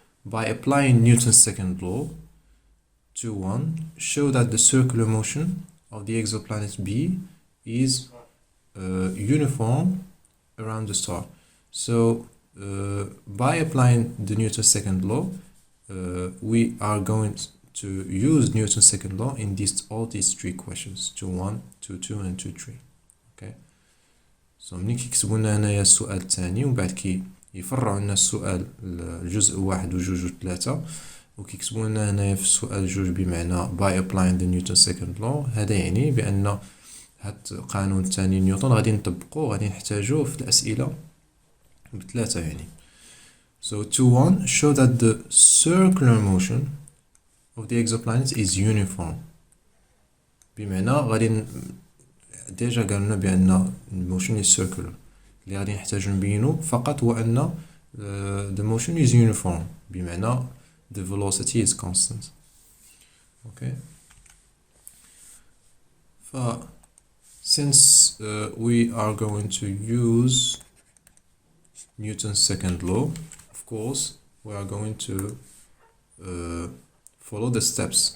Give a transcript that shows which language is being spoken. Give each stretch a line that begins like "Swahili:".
English: By applying Newton's second law, 2.1, show that the circular motion of the exoplanet B is uniform around the star. So, by applying the Newton's second law, we are going to use Newton's second law in all these three questions, 2.1, 2.2 and 2.3. Okay.
Arabic: So ملي كيكتبوا لنا هنايا السؤال الثاني ومن بعد يفرعوا لنا السؤال الجزء 1 وجوج وثلاثة، وكيكتبوا لنا هنايا في السؤال جوج بمعنى
English: by applying the Newton's second law.
Arabic: هذا يعني بأن هاد القانون الثاني نيوتن غادي نطبقوه، غادي نحتاجوه في الأسئلة بثلاثة يعني.
English: So 2.1 show that the circular motion of the exoplanet is uniform.
Arabic: بمعنى غادي ديجا قالنا بأن الموشن
English: is circular.
Arabic: اللي غادي نحتاجو نبينو فقط هو أن
English: the motion is uniform،
Arabic: بمعنى
English: the velocity is constant. Okay. Since we are going to use Newton's second law, of course, we are going to follow the steps.